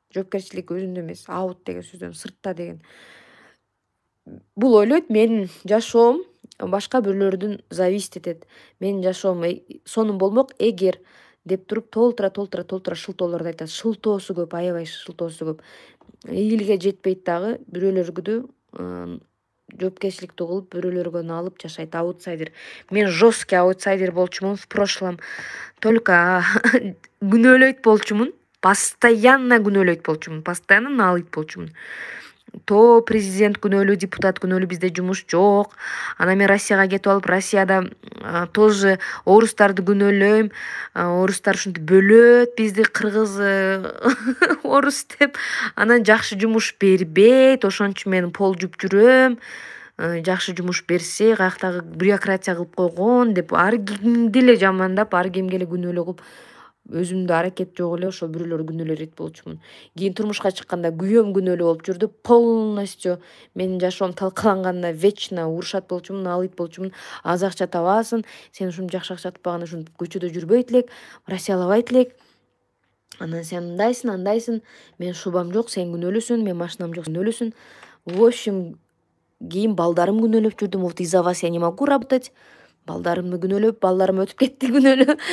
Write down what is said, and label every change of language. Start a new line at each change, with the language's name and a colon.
Kyrgyz: Жоопкерчилик өзүндө эмес, аут деген сөздөн сыртта деген. Бул ойлойт менин жашоом башка бирөөлөрдөн зависит этет. Менин жашоом сонун болмок эгер деп туруп толтура шылтоолорду айтат. Шылтоосу көп, аябай шылтоосу көп. Ийгилиге жетпейт дагы, бирөөлөргү жоопкерчиликтүү кылып, бирөөлөргө алып жашайт. Аутсайдер. Мен жесткий аутсайдер болчумун
Russian: в прошлом.
Kyrgyz: Только күнөөлөйт болчумун. Постоянно күнөөлөйт болчумун. Постоянно налыйт болчумун. То президент күнөөлүү, депутат күнөөлүү, бизде жумуш жок. Анан мен Россияга кетип алып, Россияда тоже орустарды күнөөлөйм. Орустар ушинтип бөлөт бизди, кыргыз, орус деп. Анан жакшы жумуш бербейт, ошон үчүн мен пол жуп жүрөм. Жакшы жумуш берсе, каяктагы бюрократия кылып койгон деп ар кимди эле жамандап, ар кимге эле күнөөлүү кылып, өзүмдө аракет жок эле ошол бирөөлөр күнөөлөйт болчумун. Кийин турмушка чыкканда күйөөм күнөөлүү болуп жүрдү. Полностью менин жашоом талкаланганда вечно урушат болчумун, алыйт болчумун. Аз акча табасың, сен ушунча жакшы акча таппаганда ушинтип көчөдө жүрбөйт элек, Россиялабайт элек. Анан сен мындайсың, андайсың, мен шубам жок, сен күнөөлүүсүң, мен машинам жок, сен күнөөлүүсүң. В общем, кийин балдарым күнөөлөп жүрдүм.
Russian: Вот из-за вас я не могу работать.
Kyrgyz: Балдарымды күнөөлөп, балдарым өтүп кетти күнөөлөө.